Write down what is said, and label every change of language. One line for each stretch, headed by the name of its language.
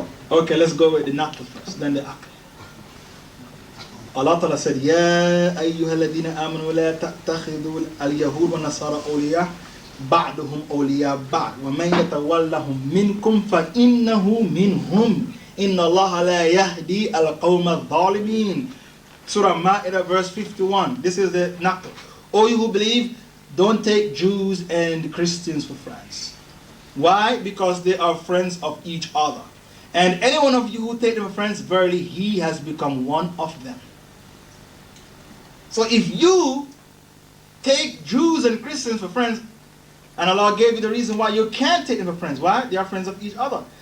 English: Okay, let's go with the Naql first, then the Aql. Allah Ta'ala said,
Arabic: يَا أَيُّهَا الَّذِينَ آمَنُوا لَا تَتَّخِذُوا الْيَهُودَ وَالنَّصَارَى أَوْلِيَاءَ بَعْضُهُمْ أَوْلِيَاءَ بَعْضٍ وَمَنْ يَتَوَلَّهُم مِّنكُمْ فَإِنَّهُ مِنْهُمْ إِنَّ اللَّهَ لَا يَهْدِي الْقَوْمَ الظَّالِمِينَ.
English: Surah Ma'idah verse 51. This is the Naql. O you who believe, don't take Jews and Christians for friends. Why? Because they are friends of each other. And any one of you who take them for friends, verily he has become one of them. So if you take Jews and Christians for friends, and Allah gave you the reason why you can't take them for friends. Why? They are friends of each other.